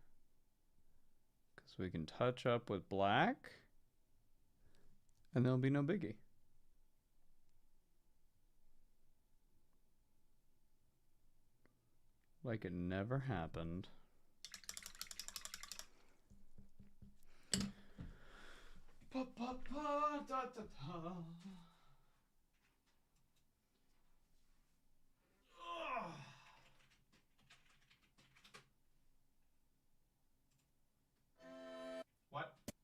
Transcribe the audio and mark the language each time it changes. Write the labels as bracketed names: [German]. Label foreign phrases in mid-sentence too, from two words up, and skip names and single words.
[English] Because we can touch up with black, and there'll be no biggie. Like it never happened. Pa, pa, pa, da, da, da. What?